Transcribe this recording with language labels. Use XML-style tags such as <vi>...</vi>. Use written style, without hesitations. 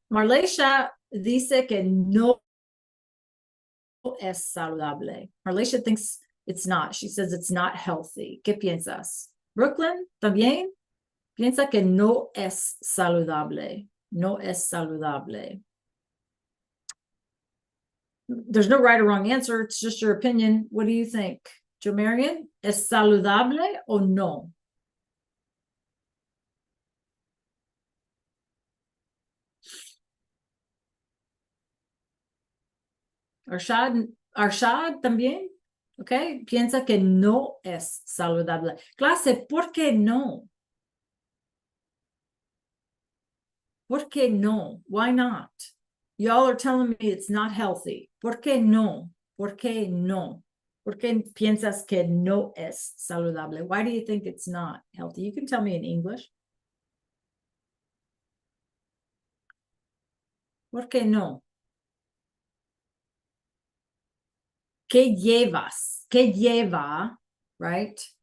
<es>Marlesia dice que no es saludable.</es> <en>Marlesia thinks it's not. She says it's not healthy.</en> <es>¿Qué piensas? Brooklyn, ¿también? Piensa que no es saludable. No es saludable.</es> <en>There's no right or wrong answer. It's just your opinion. What do you think?</en> <es>Jomarian, ¿es saludable o no? Arshad también. Ok, piensa que no es saludable. Clase, ¿por qué no? ¿Por qué no?</es> <en>Why not? Y'all are telling me it's not healthy.</en> <es>¿Por qué no? ¿Por qué no? ¿Por qué piensas que no es saludable?</es> <en>Why do you think it's not healthy? You can tell me in English.</en> <es>¿Por qué no? ¿Qué llevas? ¿Qué lleva, right?</es>